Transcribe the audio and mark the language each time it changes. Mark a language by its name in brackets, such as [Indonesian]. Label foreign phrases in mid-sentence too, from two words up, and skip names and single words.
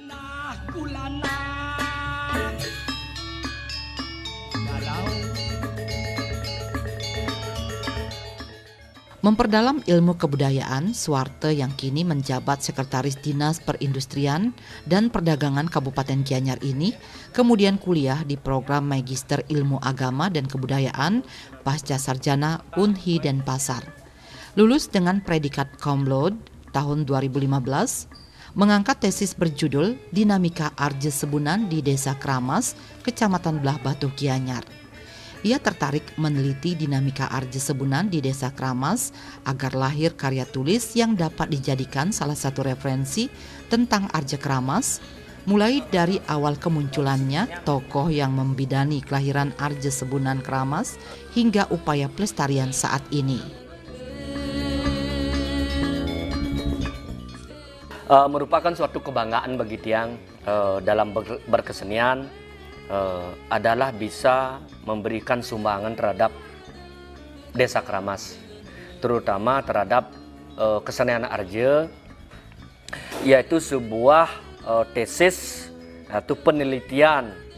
[Indonesian] Memperdalam ilmu kebudayaan, Suwarta yang kini menjabat Sekretaris Dinas Perindustrian dan Perdagangan Kabupaten Gianyar ini kemudian kuliah di program Magister Ilmu Agama dan Kebudayaan Pasca Sarjana Unhi Denpasar. Lulus dengan predikat [Latin] Cum Laude [Indonesian] tahun 2015, mengangkat tesis berjudul Dinamika Arje Sebunan di Desa Kramas, Kecamatan Belah Batu, Gianyar. Ia tertarik meneliti dinamika arje Sebunan di Desa Kramas agar lahir karya tulis yang dapat dijadikan salah satu referensi tentang arje Kramas, mulai dari awal kemunculannya tokoh yang membidani kelahiran arje Sebunan Kramas hingga upaya pelestarian saat ini. Merupakan suatu kebanggaan bagi tiang dalam berkesenian, adalah bisa memberikan sumbangan terhadap Desa Kramas, terutama terhadap kesenian arje, yaitu sebuah tesis atau penelitian